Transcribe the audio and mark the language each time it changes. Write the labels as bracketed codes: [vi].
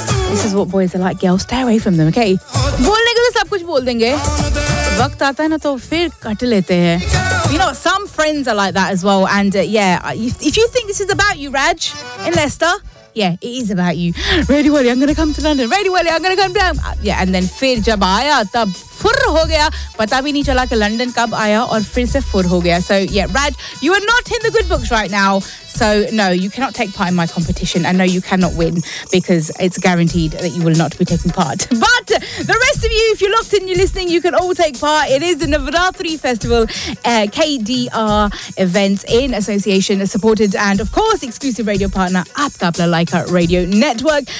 [en] This is what boys are like, girls. Stay away from them, okay? [hi] बोलने को तो सब कुछ बोल देंगे. वक़्त आता है ना तो फिर कट लेते है. [en] You know, some friends are like that as well. And yeah, if you think this is about you, Raj, in Leicester, yeah, it is about you. Ready, Wally, I'm going to come to London. Ready, Wally, I'm going to come down. Yeah, and then [hi] फिर जब आया, तब फुर हो गया. पता भी नहीं चला के लंदन कब आया और फिर से फुर हो गया. [en] So yeah, Raj, you are not in the good books right now. So no, you cannot take part in my competition. And no, you cannot win because it's guaranteed that you will not be taking part. But the rest of you, if you're locked in, you're listening, you can all take part. It is the Navratri Festival KDR event in association, supported and of course exclusive radio partner Aapka Apna Laika Radio Network.